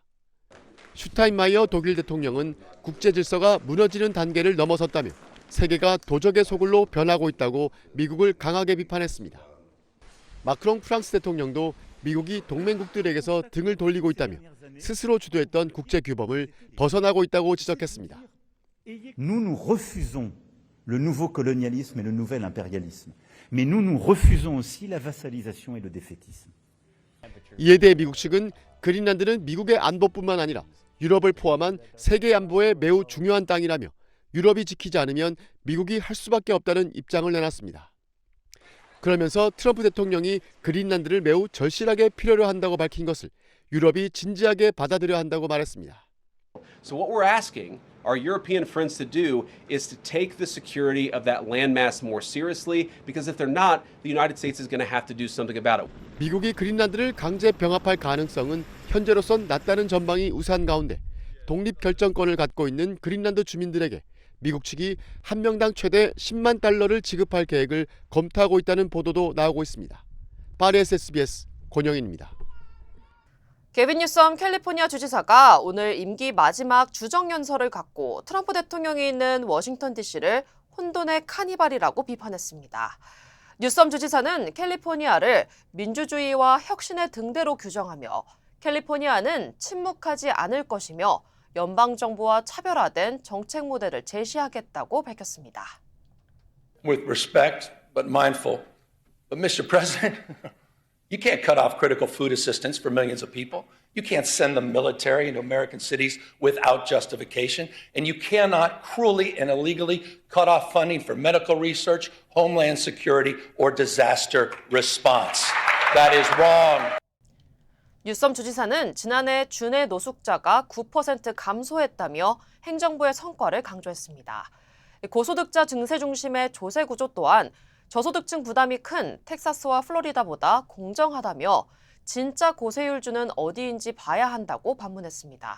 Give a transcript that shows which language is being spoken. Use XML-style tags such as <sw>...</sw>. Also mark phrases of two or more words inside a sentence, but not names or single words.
<ko>슈타인마이어 독일 대통령은 국제 질서가 무너지는 단계를 넘어섰다며 세계가 도적의 소굴로 변하고 있다고 미국을 강하게 비판했습니다. 마크롱 프랑스 대통령도 미국이 동맹국들에게서 등을 돌리고 있다며 스스로 주도했던 국제 규범을 벗어나고 있다고 지적했습니다.</ko> <fr>Nous, nous refusons le nouveau colonialisme et le nouvel impérialisme. Mais nous, nous refusons aussi la vassalisation et le défaitisme.</fr> <ko>이에 대해 미국 측은 그린란드는 미국의 안보뿐만 아니라 유럽을 포함한 세계 안보에 매우 중요한 땅이라며 유럽이 지키지 않으면 미국이 할 수밖에 없다는 입장을 내놨습니다. 그러면서 트럼프 대통령이 그린란드를 매우 절실하게 필요로 한다고 밝힌 것을 유럽이 진지하게 받아들여야 한다고 말했습니다. So what we're asking our European friends to do is to take the security of that landmass more seriously, because if they're not, the United States is going to have to do something about it. 미국이 그린란드를 강제 병합할 가능성은 현재로선 낮다는 전망이 우세한 가운데 독립 결정권을 갖고 있는 그린란드 주민들에게 미국 측이 한 명당 최대 10만 달러를 지급할 계획을 검토하고 있다는 보도도 나오고 있습니다. 파리에서 SBS 권영인입니다. 개빈 뉴섬 캘리포니아 주지사가 오늘 임기 마지막 주정연설을 갖고 트럼프 대통령이 있는 워싱턴 DC를 혼돈의 카니발이라고 비판했습니다. 뉴섬 주지사는 캘리포니아를 민주주의와 혁신의 등대로 규정하며 캘리포니아는 침묵하지 않을 것이며 연방정부와 차별화된 정책 모델을 제시하겠다고 밝혔습니다.</ko> <en>With respect, but mindful. But Mr. President, you can't cut off critical food assistance for millions of people. You can't send the military into American cities without justification. And you cannot cruelly and illegally cut off funding for medical research, homeland security, or disaster response. That is wrong.</en> <ko>뉴섬 주지사는 지난해 주내 노숙자가 9% 감소했다며 행정부의 성과를 강조했습니다. 고소득자 증세 중심의 조세 구조 또한 저소득층 부담이 큰 텍사스와 플로리다보다 공정하다며 진짜 고세율주는 어디인지 봐야 한다고 반문했습니다.</ko>